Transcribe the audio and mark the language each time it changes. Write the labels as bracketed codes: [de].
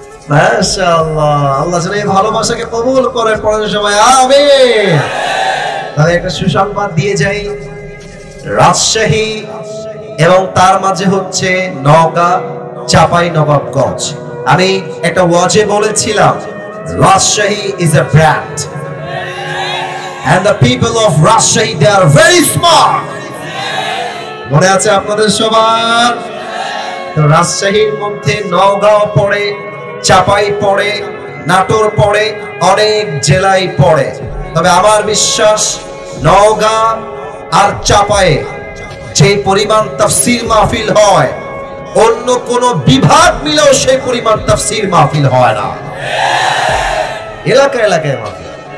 [bn] মাশাআল্লাহ, আল্লাহ যেন এই ভালোবাসাকে কবুল করে, পরে সবাই আমিন। তাহলে একটা সুসংবাদ দিয়ে যাই, রাজশাহী এবং তার মাঝে হচ্ছে নওগাঁ, চাঁপাইনবাবগঞ্জ। আমি একটা ওয়াজে বলেছিলাম, [en] Rajshahi is a brand and the people of Rajshahi, they are very smart. [bn] মনে আছে আপনাদের সবার? তো রাজশাহীর মধ্যে নওগাঁ পড়ে, চাঁপাই পড়ে, নাটোর পড়ে, অনেক জেলাই পড়ে। তবে আমার বিশ্বাস নওগাঁ আর চাঁপায়ে যে পরিমাণ তাফসীর মাহফিল হয়, অন্য কোন বিভাগ মিলেও সেই পরিমাণ তাফসীর মাহফিল হয় না। এলাকা এলাকায় মাহফিল,